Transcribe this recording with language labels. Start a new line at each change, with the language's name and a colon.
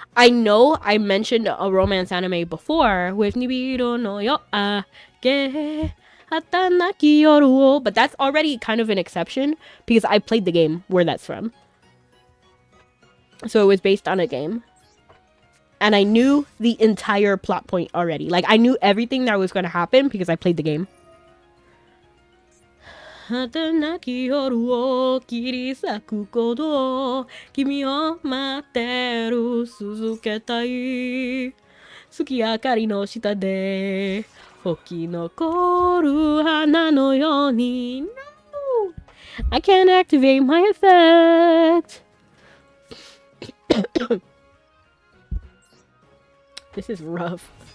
English: I know I mentioned a romance anime before with Nibiru no yo age hatanaki yoru, but that's already kind of an exception because I played the game where that's from. So it was based on a game. And I knew the entire plot point already. Like, I knew everything that was going to happen because I played the game.
Japanese: 果てなき夜を切り裂くこと君を待ってる続けたい月明かりの下で吹き残る花のように No!
English: I can't activate my effect! This is rough.